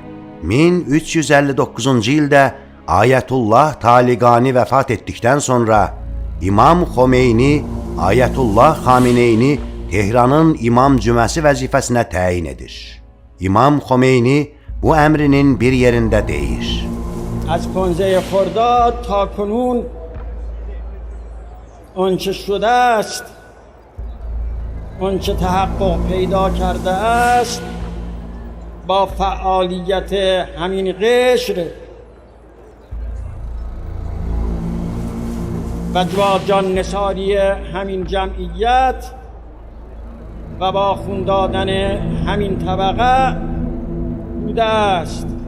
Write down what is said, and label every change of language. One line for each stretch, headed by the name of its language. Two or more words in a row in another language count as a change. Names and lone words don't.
Azerbaijani: 1359-cu ildə Ayətullah Taliqani vəfat etdikdən sonra İmam Xomeyni Ayətullah Xameneyini Tehranın İmam Cüməsi vəzifəsinə təyin edir. İmam Xomeyni bu əmrinin bir yerində deyir.
Persian: از 15 خرداد تا کنون آنچه شده است، آنچه تحقق پیدا کرده است، با فعالیت همین قشر و جان نثاری همین جمعیت و با خون دادن همین طبقه بوده است.